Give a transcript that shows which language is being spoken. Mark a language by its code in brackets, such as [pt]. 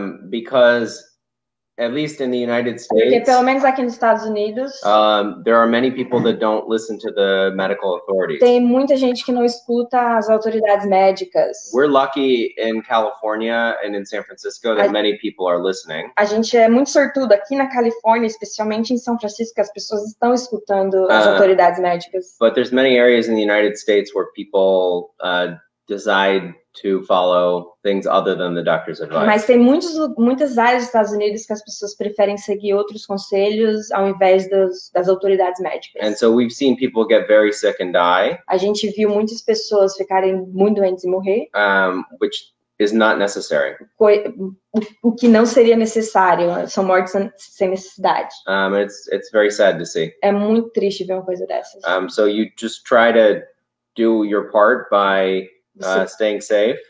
[en] Because at least in the United [pt] Porque [en] States, [pt] pelo menos aqui nos Estados Unidos, [en] there are many people that don't listen to the medical authorities. [pt] tem muita gente que não escuta as autoridades médicas. [en] We're lucky in California and in San Francisco that many people are listening. [pt] A gente é muito sortudo aqui na Califórnia, especialmente em São Francisco, que as pessoas estão escutando as autoridades médicas. [en] But there's many areas in the United States where people decide to follow things other than the doctor's advice. [pt] Mas tem muitas áreas dos Estados Unidos que as pessoas preferem seguir outros conselhos ao invés das autoridades médicas. [en] And so we've seen people get very sick and die. [pt] A gente viu muitas pessoas ficarem muito doentes e morrer. [en] Which is not necessary. [pt] O que não seria necessário, são mortes sem necessidade. [en] It's very sad to see. [pt] É muito triste ver uma coisa dessas. [en] So you just try to do your part by staying safe.